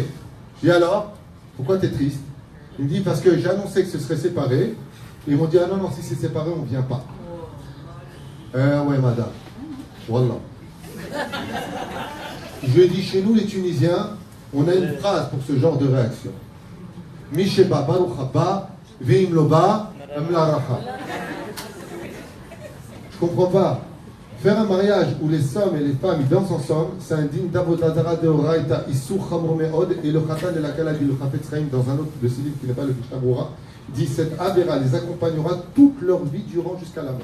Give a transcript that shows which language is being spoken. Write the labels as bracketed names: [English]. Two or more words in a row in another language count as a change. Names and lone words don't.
[French] Je dis alors, pourquoi tu es triste? Il me dit, parce que j'ai annoncé que ce serait séparé. Et ils m'ont dit, ah non, non, si c'est séparé, on ne vient pas. Ouais, madame. Wallah. Je lui ai dit, chez nous les Tunisiens, on a une phrase pour ce genre de réaction. [Hebrew] מי שבא ברוך הבא, ואם לא בא, אמלה רחה. [French] Je comprends pas. Faire un mariage où les hommes et les femmes ils dansent ensemble, c'est indigne d'Avodazara de Oraita, [Hebrew] איסור חמור מאוד, [French] et le Khatan et la Kala dit le Chafetz Chaim dans un autre de ces livres qui n'est pas le Mishnah Berurah, dit cette Avera les accompagnera toute leur vie durant jusqu'à la mort.